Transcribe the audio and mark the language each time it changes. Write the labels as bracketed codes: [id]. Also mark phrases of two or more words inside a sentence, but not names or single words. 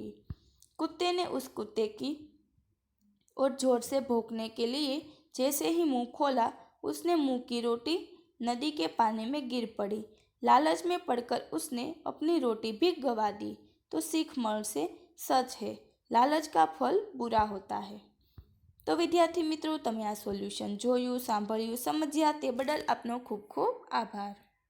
[hi] कुत्ते ने उस कुत्ते की और जोर से भौंकने के लिए जैसे ही मुंह खोला, उसने मुंह की रोटी नदी के पानी में गिर पड़ी। लालच में पड़कर उसने अपनी रोटी भी गंवा दी। तो सीख मर से सच है, लालच का फल बुरा होता है। [gu] તો વિદ્યાર્થી મિત્રો, તમે આ સોલ્યુશન જોયું, સાંભળ્યું, સમજ્યા તે બદલ આપનો ખૂબ ખૂબ આભાર।